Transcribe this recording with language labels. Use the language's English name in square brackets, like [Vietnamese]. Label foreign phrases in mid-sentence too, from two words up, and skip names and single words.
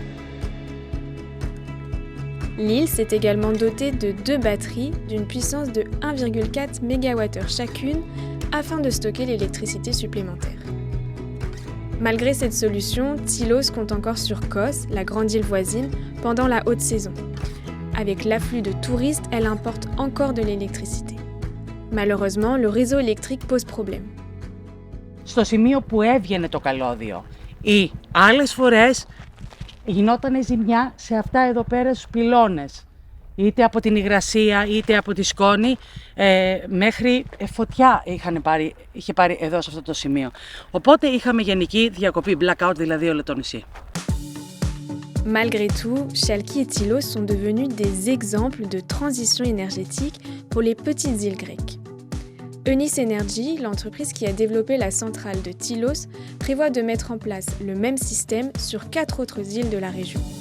[French] L'île s'est également dotée de 2 batteries d'une puissance de 1,4 MWh chacune afin de stocker l'électricité supplémentaire. Malgré cette solution, Tilos compte encore sur Kos, la grande île voisine, pendant la haute saison. Avec l'afflux de touristes, elle importe encore de l'électricité. Malheureusement, le réseau électrique pose problème. [Greek] Στο σημείο που έβγαινε το καλώδιο ή άλλες φορές γινόταν ζημιά σε αυτά εδώ πέρα στους πυλώνες. Είτε από την υγρασία είτε από τη σκόνη, μέχρι φωτιά είχε πάρει εδώ σε αυτό το σημείο. Οπότε είχαμε γενική διακοπή, blackout δηλαδή όλο το νησί. [French] Malgré tout, Chalkis et Tilos sont devenus des exemples de transition énergétique pour les petites îles grecques. Eunice Energy, l'entreprise qui a développé la centrale de Tilos, prévoit de mettre en place le même système sur 4 autres îles de la région.